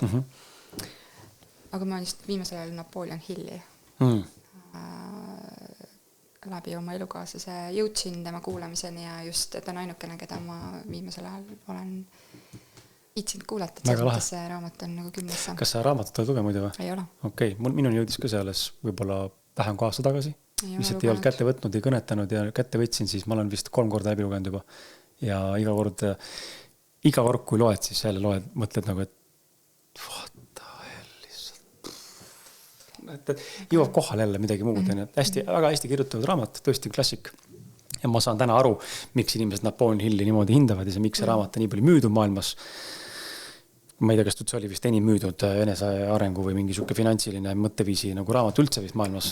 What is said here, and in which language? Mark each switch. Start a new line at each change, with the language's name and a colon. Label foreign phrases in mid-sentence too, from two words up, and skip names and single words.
Estonian: Aga ma just viimasel ajal Napoleon Hilli läbi oma elukaaslase jõudsin tema kuulamiseni ja just, et on ainukene, keda ma viimasel ajal olen viitsinud kuulata, et selles see raamat on nagu 10-sse. Kas sa raamatut oled lugenud või? Ei ole. Okei, minuni jõudis ka see alles võib-olla vähem kui aasta tagasi. Lihtsalt ei olnud kätte võtnud, ei kõnetanud ja kätte võtsin, siis ma olen vist 3 korda läbi lugenud juba. Ja iga kord, kui loed, siis jälle loed, mõtled nagu, et
English: what the hell
Estonian: lihtsalt. Et jõuab kohal jälle midagi muud. Väga hästi kirjutavad raamat, tõesti klassik. Ja ma saan täna aru, miks inimesed Napoleon Hilli niimoodi hindavad ja miks see raamat on nii palju müüdud maailmas. Ma ei tea, kas see oli vist enim müüdud enese arengu või mingi suke finantsiline mõtteviisi nagu raamat üldse vist maailmas.